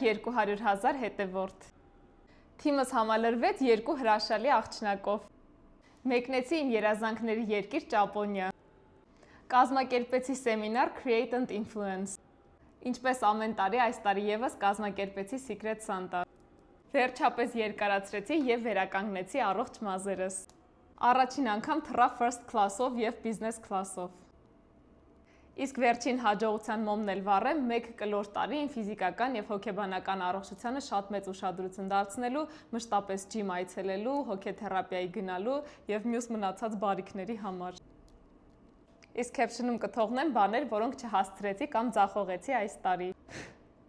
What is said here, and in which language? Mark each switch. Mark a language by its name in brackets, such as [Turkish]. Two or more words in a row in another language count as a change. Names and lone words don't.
[Armenian] 200,000 հետևորդ։ Թիմս համալրվեց 2 հրաշալի աղջնակով։ Մեկնեցի իմ երազանքների երկիր Ճապոնիա։ Կազմակերպեցի սեմինար Create and Influence։ Ինչպես ամեն տարի, այս տարի եւս կազմակերպեցի Secret Santa։ Վերջապես երկարացրեցի եւ վերականգնեցի առողջ մազերս։ Առաջին անգամ թռա [English] first class- [Armenian] ով եւ [English] business class- [Armenian] ով։ Իսկ վերջին հաջողության մոմն էլ վառեմ 1 կլոր տարի իմ ֆիզիկական եւ հոգեբանական առողջությանը շատ մեծ ուշադրություն դարձնելու, մշտապես ջիմ այցելելու, հոգեթերապիայի գնալու եւ մյուս մնացած բարիքների համար։ Իսկ caption-ում կթողնեմ բաներ, որոնք չհասցրեցի կամ ձախողեցի այս տարի։